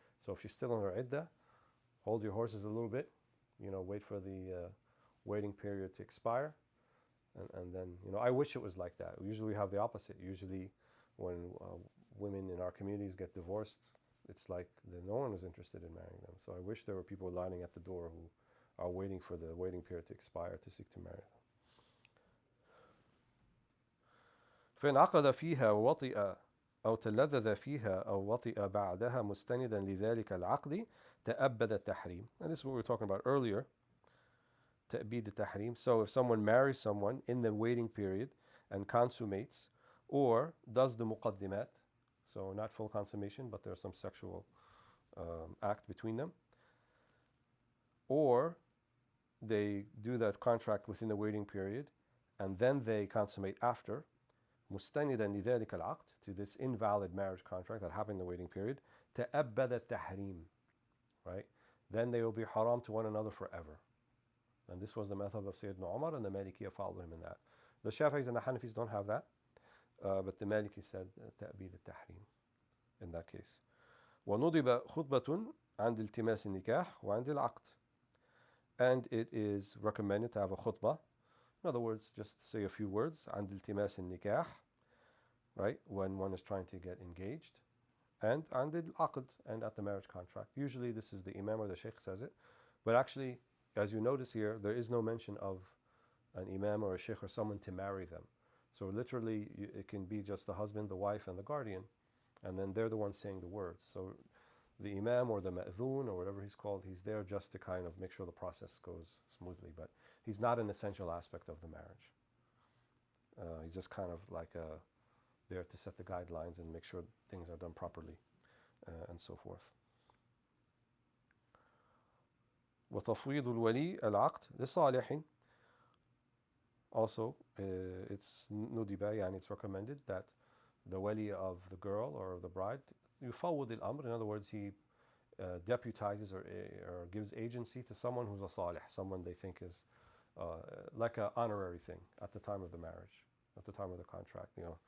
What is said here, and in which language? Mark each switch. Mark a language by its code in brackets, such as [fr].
[en] So if she's still in her iddah, hold your horses a little bit, wait for the waiting period to expire, and then I wish it was like that. Usually we have the opposite. Usually when women in our communities get divorced, it's like no one is interested in marrying them. So I wish there were people lining at the door who are waiting for the waiting period to expire to seek to marry them. [ar] فإن عقد فيها ووطئ أو تلذذ فيها أو وطئ بعدها مستندا لذلك العقد تأبد التحريم. [en] And this is what we were talking about earlier. [ar] تأبيد التحريم. [en] So if someone marries someone in the waiting period and consummates, or does the muqaddimat, so not full consummation, but there's some sexual act between them, or they do that contract within the waiting period and then they consummate after, [ar] مستندا لذلك العقد, [en] to this invalid marriage contract that happened in the waiting period, [ar] تأبد التحريم, [en] right? Then they will be haram to one another forever. And this was the method of Sayyidina Umar, and the Malikiyya followed him in that. The Shafi'is and the Hanafis don't have that, but the Maliki said [ar] تأبيد التحريم [en] in that case. [ar] وندب خطبة عند التماس النكاح وعند العقد. [en] And it is recommended to have a khutbah. In other words, just say a few words. [ar] عند التماس النكاح, [en] right? When one is trying to get engaged. And [ar] عند العقد, [en] and at the marriage contract. Usually this is the imam or the sheikh says it. But actually, as you notice here, there is no mention of an imam or a sheikh or someone to marry them. So literally, it can be just the husband, the wife, and the guardian. And then they're the ones saying the words. So the imam or the ma'dhoon or whatever he's called, he's there just to kind of make sure the process goes smoothly. But he's not an essential aspect of the marriage. He's just kind of like there to set the guidelines and make sure things are done properly, and so forth. [ar] وتفويض الولي العقد لصالح. [en] Also, it's nudiba, yani it's recommended that the wali of the girl or the bride, [ar] يفوض الأمر, [en] in other words, he deputizes or gives agency to someone who's a salih, someone they think is like an honorary thing at the time of the marriage, at the time of the contract.